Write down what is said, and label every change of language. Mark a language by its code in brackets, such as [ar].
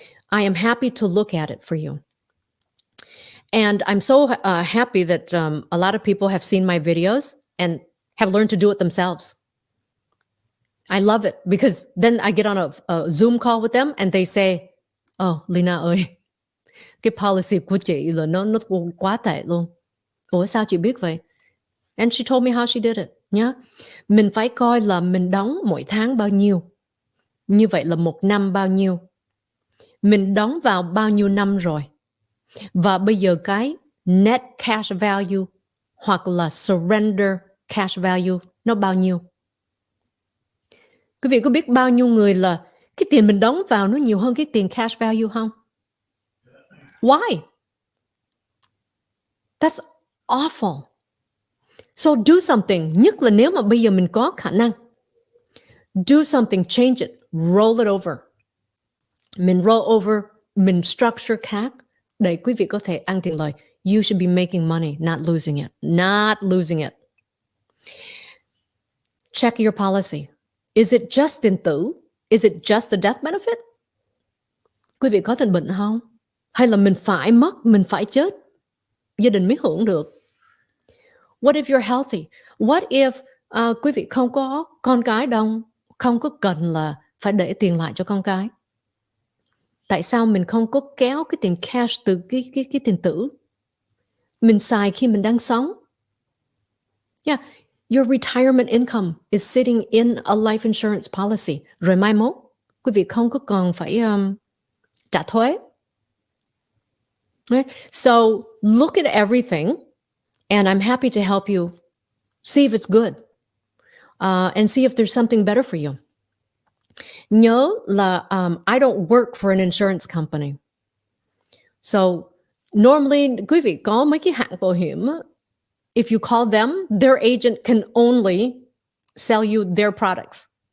[en] I am happy to look at it for you. And I'm so happy that a lot of people have seen my videos and have learned to do it themselves. I love it because then I get on a Zoom call with them and they say, "Oh, Leyna [vi] ơi, cái policy của chị là nó quá tệ luôn. Ủa sao chị biết vậy?" [en] And she told me how she did it. [vi] Nhá. Mình phải coi là mình đóng mỗi tháng bao nhiêu. Như vậy là một năm bao nhiêu. Mình đóng vào bao nhiêu năm rồi. Và bây giờ cái net cash value hoặc là surrender cash value nó bao nhiêu. Quý vị có biết bao nhiêu người là cái tiền mình đóng vào nó nhiều hơn cái tiền cash value không? [en] Why? That's awful. So do something. [vi] Nhất là nếu mà bây giờ mình có khả năng. [en] Do something, change it, roll it over. [vi] Mình roll over, mình structure khác để quý vị có thể ăn tiền lời. [en] You should be making money, not losing it. Not losing it. Check your policy. Is it just [vi] tiền tử? [en] Is it just the death benefit? [vi] Quý vị có tình bệnh không? Hay là mình phải mất, mình phải chết, gia đình mới hưởng được? [en] What if you're healthy? What if [vi] quý vị không có con cái đâu, không có cần là phải để tiền lại cho con cái? Tại sao mình không có kéo cái tiền cash từ cái tiền tử? Mình xài khi mình đang sống. [en] Yeah, your retirement income is sitting in a life insurance policy. [vi] Rồi mai mốt, quý vị không có còn phải trả thuế. [en] Right? So look at everything, and I'm happy to help you see if it's good, and see if there's something better for you. [vi] Nhớ là [en] I don't work for an insurance company. So normally, [vi] quý vị có mấy cái hãng bảo hiểm, [en] if you call them, their agent can only sell you their products.